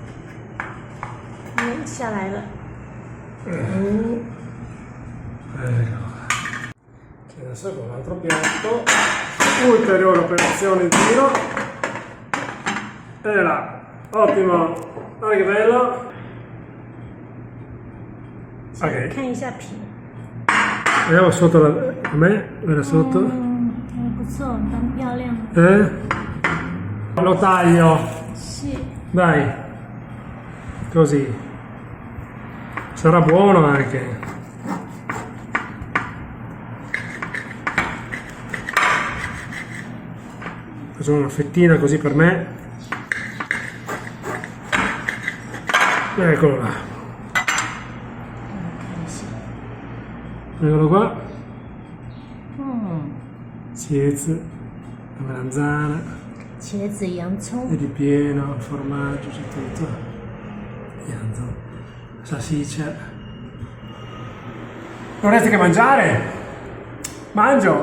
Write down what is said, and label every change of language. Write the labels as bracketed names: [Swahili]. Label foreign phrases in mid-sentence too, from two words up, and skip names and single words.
[Chinese] 下来了。 [Italian] Ecco. Adesso con l'altro piatto, ulteriore operazione di giro. E là, ottimo, guarda che bello. Ok, [Chinese] 看一下皮， [Italian] vediamo sotto com'è, guarda sotto. [Chinese] 不错，蛮漂亮的。 [Italian] Lo taglio, [Chinese] 是， [Italian] dai, così. Sarà buono anche. Facciamo una fettina così per me. Eccolo là. Eccolo qua. Siez, la melanzana. [Chinese] 茄子、洋葱 [Italian] È ripieno, il formaggio, c'è tutto. Pianto. Salsiccia. Non resta che mangiare. Mangio.